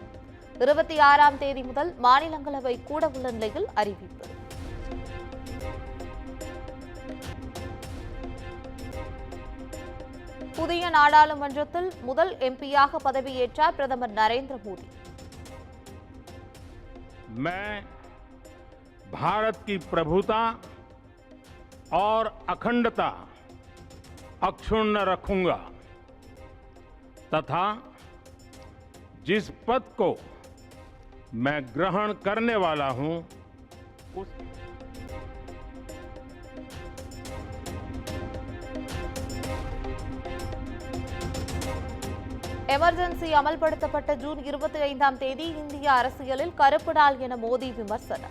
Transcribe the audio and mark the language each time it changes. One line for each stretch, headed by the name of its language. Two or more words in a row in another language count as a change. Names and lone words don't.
Tamil: 26ஆம் தேதி முதல் மாநிலங்களவை கூட உள்ள நிலையில் அறிவிப்பு. புதிய நாடாளுமன்றத்தில் முதல் எம்பியாக பதவியேற்றார் பிரதமர் நரேந்திர மோடி.
Hindi: मैं भारत की प्रभुता और अखंडता अक्षुण्ण रखूंगा तथा जिस पद को मैं ग्रहण करने वाला हूं उस
Tamil: எமர்ஜென்சி அமல்படுத்தப்பட்ட ஜூன் 25ஆம் தேதி இந்திய அரசியலில் கருப்பு நாள் என மோடி விமர்சனம்.